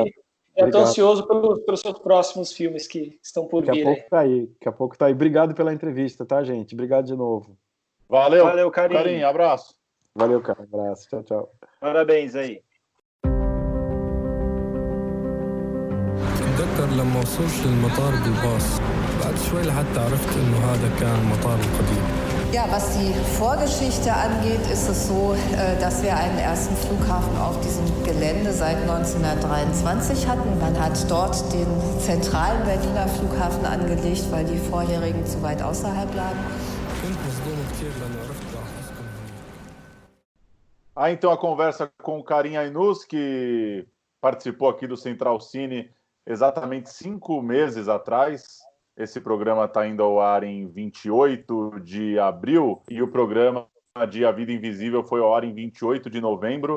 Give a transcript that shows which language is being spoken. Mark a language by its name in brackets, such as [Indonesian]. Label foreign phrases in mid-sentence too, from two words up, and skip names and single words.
[Portuguese] e eu estou ansioso pelos seus próximos filmes que estão por vir. Daqui a pouco tá aí. Obrigado pela entrevista, tá, gente? Obrigado de novo. Valeu, Karim. Abraço. Valeu, cara. Abraço. Tchau, tchau. Parabéns aí. [Arabic] أكتر لما وصلت للمطار بالباص بعد شوي لحتى عرفت إنه هذا كان المطار القديم. [German] Ja, was die Vorgeschichte angeht, ist es so, dass wir einen ersten Flughafen auf diesem Gelände seit 1923 hatten. Man hat dort den zentralen Berliner Flughafen angelegt, weil die vorherigen zu weit außerhalb lagen. [Arabic] كنت مصدوم كتير لما عرفت راح أسكن هنا. [Portuguese] Então a conversa com o Karim Ainuz, que participou aqui do Central Cine exatamente 5 meses atrás. Esse programa está indo ao ar em 28 de abril e o programa de A Vida Invisível foi ao ar em 28 de novembro.